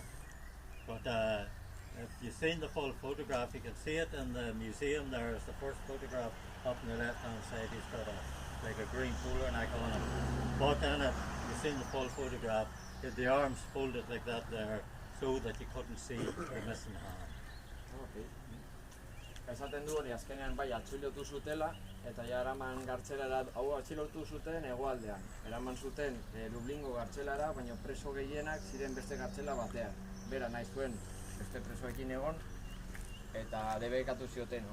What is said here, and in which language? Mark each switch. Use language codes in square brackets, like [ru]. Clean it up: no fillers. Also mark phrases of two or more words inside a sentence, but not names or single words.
[en] But if you've seen the full photograph, you can see it in the museum. There is the first photograph up on the left hand side. He's got like a green polo neck on him. But in it, you've seen the full photograph. The arms folded like that there so that you couldn't see the missing hand. Okay. [eu] Esaten du hori azkenean bai atxilotu zutela eta ja eraman gartzelara, hau atxilotu zuten hegoaldean. Eraman zuten Dublingo gartzelara, baina preso gehienak ziren beste gartzela batean. Bera nahi zuen beste presoekin egon eta debekatu zioten.